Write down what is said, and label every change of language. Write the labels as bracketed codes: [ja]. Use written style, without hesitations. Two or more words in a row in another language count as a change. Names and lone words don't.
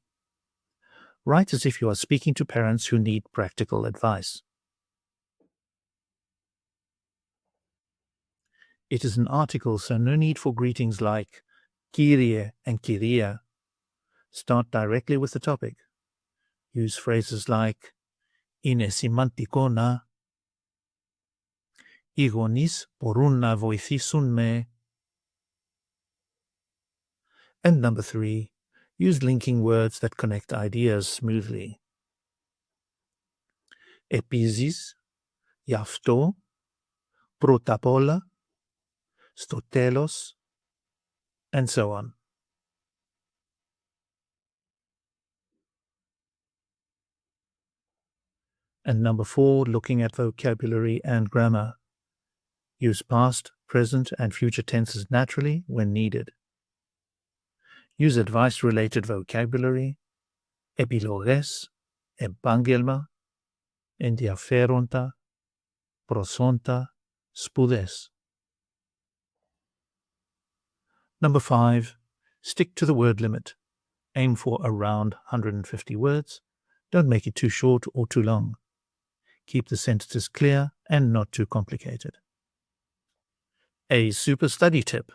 [en] Write as if you are speaking to parents who need practical advice. It is an article, so no need for greetings like Kyrie and Kyria. Start directly with the topic. Use phrases like [el] "Είναι σημαντικό να", "Οι γονείς μπορούν να βοηθήσουν με". [en] And number 3, use linking words that connect ideas smoothly. [el] Επίσης, γι' αυτό, πρώτα απ' όλα, στο τέλος, [en] and so on. And number 4, looking at vocabulary and grammar. Use past, present, and future tenses naturally when needed. Use advice-related vocabulary, [el] επιλογές, επάγγελμα, ενδιαφέροντα, προσόντα, σπουδές. [en] Number 5, stick to the word limit. Aim for around 150 words. Don't make it too short or too long. Keep the sentences clear and not too complicated. A super study tip.